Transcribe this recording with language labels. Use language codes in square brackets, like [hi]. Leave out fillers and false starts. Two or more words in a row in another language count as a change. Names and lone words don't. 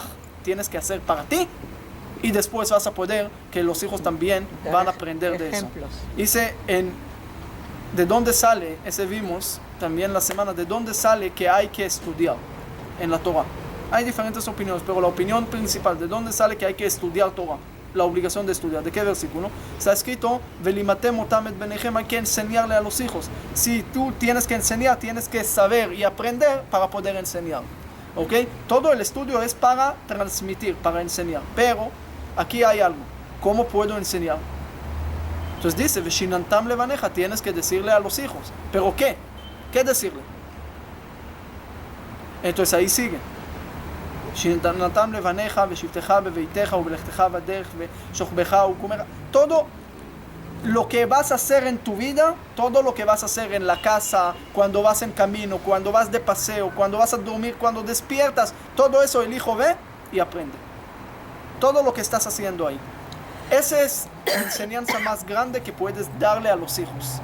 [es] Tienes que hacer para ti y después vas a poder que los hijos también van a aprender de eso. Dice, ¿de dónde sale? Ese vimos también la semana. ¿De dónde sale que hay que estudiar en la Torah? Hay diferentes opiniones, pero la opinión principal, ¿de dónde sale que hay que estudiar Torah? La obligación de estudiar. ¿De qué versículo? Está escrito, [he] ולימדתם אותם את בניהם, [es] hay que enseñarle a los hijos. Si tú tienes que enseñar, tienes que saber y aprender para poder enseñar. ¿Ok? Todo el estudio es para transmitir, para enseñar. Pero aquí hay algo. ¿Cómo puedo enseñar? Entonces dice, [he] ושננתם לבניך, [es] tienes que decirle a los hijos. ¿Pero qué? ¿Qué decirle? Entonces ahí sigue. [he] שננתם לבניך, ובשבתך, בביתך, ובלכתך, בדרך, ובשכבך, ובקומך. [es] Todo lo que vas a hacer en tu vida, todo lo que vas a hacer en la casa, cuando vas en camino, cuando vas de paseo, cuando vas a dormir, cuando despiertas, todo eso el hijo ve y aprende. Todo lo que estás haciendo ahí. Esa es la enseñanza más grande que puedes darle a los hijos.